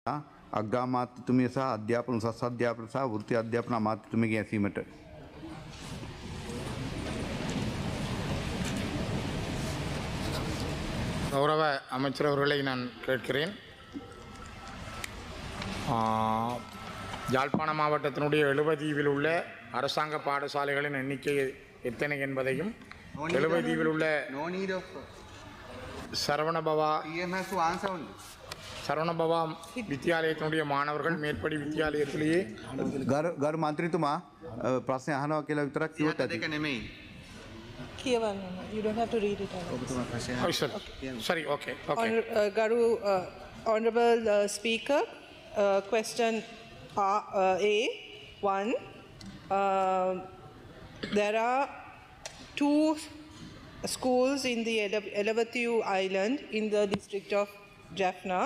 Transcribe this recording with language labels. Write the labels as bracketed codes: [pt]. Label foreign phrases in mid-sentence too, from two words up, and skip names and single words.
[si] අග්‍රාමාත්‍යතුමිය සහ අධ්‍යාපන උසස් අධ්‍යාපන සහ වෘත්ති අධ්‍යාපන අමාත්‍යතුමියගේ ඇසීමට [ta] கௌரவ அமைச்சர் அவர்களை நான் கேட்கிறேன். யாழ்ப்பாண மாவட்டத்தினுடைய 70 தீவில் உள்ள அரசாங்க பாடசாலைகளின் எண்ணிக்கை எத்தனை என்பதையும் 70 தீவில் உள்ள சரவணபவா வித்தியாலயத்தினுடைய மாணவர்கள் மேற்படி வித்தியாலயத்திலேயே [si] ගරු මන්ත්‍රීතුමා ප්‍රශ්න අහනවා කියලා විතරක් කිව්වොත් ඇති. [en] You don't have to read it out. [ta] சரி, ஓகே. [en] Honorable Speaker, question A1. There are two schools in the Elevathiyu Island in the district of Jaffna.